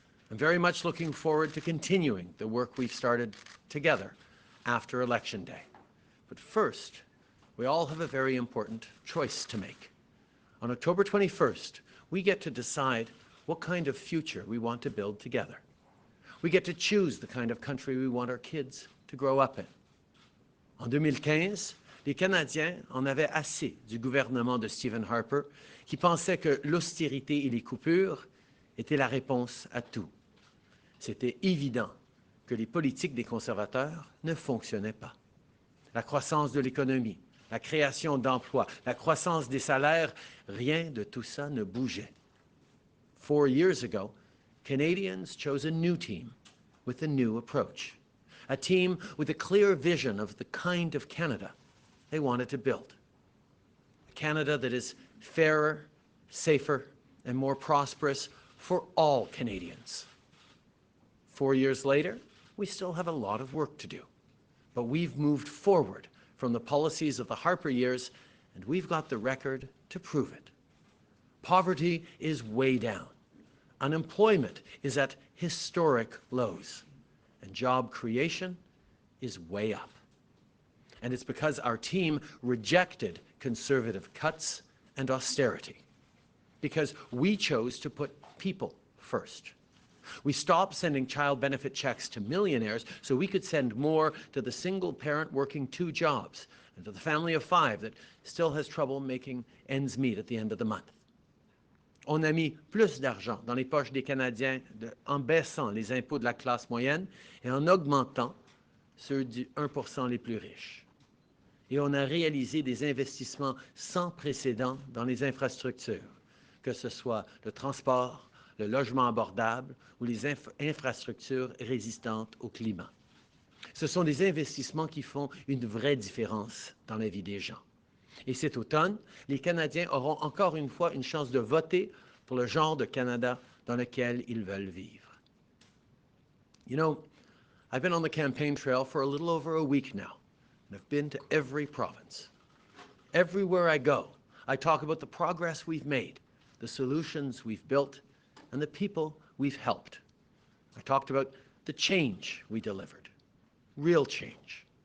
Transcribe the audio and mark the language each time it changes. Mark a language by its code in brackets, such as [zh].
[en] I'm very much looking forward to continuing the work we've started together after Election Day. But first, we all have a very important choice to make. On October 21st, we get to decide what kind of future we want to build together. We get to choose the kind of country we want our kids to grow up in. [fr] En 2015, les Canadiens en avaient assez du gouvernement de Stephen Harper qui pensait que l'austérité et les coupures étaient la réponse à tout. C'était évident que les politiques des conservateurs ne fonctionnaient pas. La croissance de l'économie, la création d'emplois, la croissance des salaires, rien de tout ça ne bougeait. [en] 4 years ago, Canadians chose a new team with a new approach, a team with a clear vision of the kind of Canada they wanted to build. A Canada that is fairer, safer, and more prosperous for all Canadians. 4 years later, we still have a lot of work to do, but we've moved forward from the policies of the Harper years, and we've got the record to prove it. Poverty is way down. Unemployment is at historic lows, and job creation is way up. And it's because our team rejected conservative cuts and austerity, because we chose to put people first. We stopped sending child benefit checks to millionaires so we could send more to the single parent working 2 jobs and to the family of 5 that still has trouble making ends meet at the end of the month. [fr] On a mis plus d'argent dans les poches des Canadiens en baissant les impôts de la classe moyenne et en augmentant ceux du 1% les plus riches. Et on a réalisé des investissements sans précédent dans les infrastructures, que ce soit le transport, le logement abordable ou les infrastructures résistantes au climat. Ce sont des investissements qui font une vraie différence dans la vie des gens. Et cet automne, les Canadiens auront encore une fois une chance de voter pour le genre de Canada dans lequel ils veulent vivre. [en] You know, I've been on the campaign trail for a little over a week now, and I've been to every province. Everywhere I go, I talk about the progress we've made, the solutions we've built, and the people we've helped. I talked about the change we delivered, real change.